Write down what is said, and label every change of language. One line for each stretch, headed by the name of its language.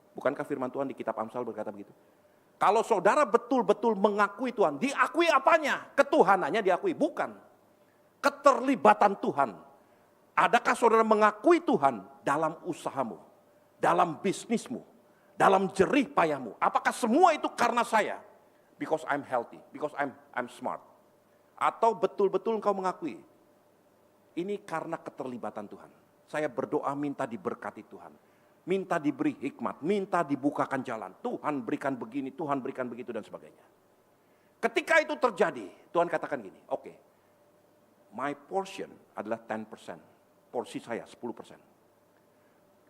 Indonesian: Bukankah firman Tuhan di kitab Amsal berkata begitu? Kalau saudara betul-betul mengakui Tuhan, diakui apanya? Ketuhanannya diakui, bukan. Keterlibatan Tuhan. Adakah saudara mengakui Tuhan dalam usahamu, dalam bisnismu, dalam jerih payahmu? Apakah semua itu karena saya?
English: Because I'm healthy, because I'm smart.
Indonesian: Atau betul-betul engkau mengakui, ini karena keterlibatan Tuhan. Saya berdoa minta diberkati Tuhan. Minta diberi hikmat, minta dibukakan jalan. Tuhan berikan begini, Tuhan berikan begitu dan sebagainya. Ketika itu terjadi, Tuhan katakan gini, oke, my portion adalah 10%, porsi saya 10%.